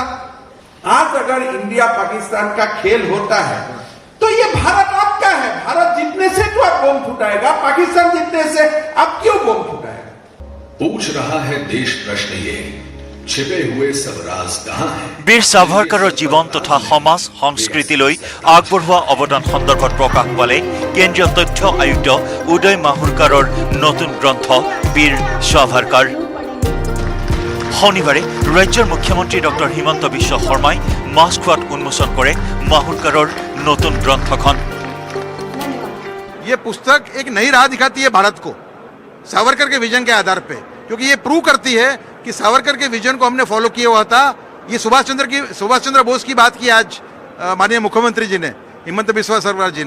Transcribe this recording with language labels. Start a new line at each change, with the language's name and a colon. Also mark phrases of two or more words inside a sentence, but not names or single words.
Hindi: आज अगर इंडिया पाकिस्तान का खेल होता है तो ये भारत आपका है। भारत जीतने से तो आप बम फुटाएगा, पाकिस्तान जीतने से आप क्यों बम फुटाएगा? पूछ रहा है देश प्रश्न ये, छिपे हुए सब राज कहां है?
Assamese: বীৰ সাভাৰকাৰৰ জীৱন তথা সমাজ সংস্কৃতিলৈ আগবঢ়োৱা অৱদান সন্দৰ্ভত প্ৰকাশ পালে কেন্দ্ৰীয় তথ্য আয়ুক্ত উদয় মাহুৰকাৰৰ নতুন গ্ৰন্থ বীৰ সাভাৰকাৰ। শনিবাৰে ৰাজ্যৰ মুখ্যমন্ত্ৰী ডক্টৰ হিমন্ত বিশ্ব শৰ্মাই মাছখোৱাত উন্মোচন কৰে মাহুৰকাৰৰ নতুন গ্ৰন্থখন।
Hindi: ये पुस्तक एक नई राह दिखाती है भारत को सावरकर के विजन के आधार पे, क्योंकि ये प्रूव करती है कि सावरकर के विजन को हमने फॉलो किया हुआ था। ये सुभाष चंद्र बोस की बात की आज माननीय मुख्यमंत्री जी ने, हिमंत बिस्वा सरकार जी ने।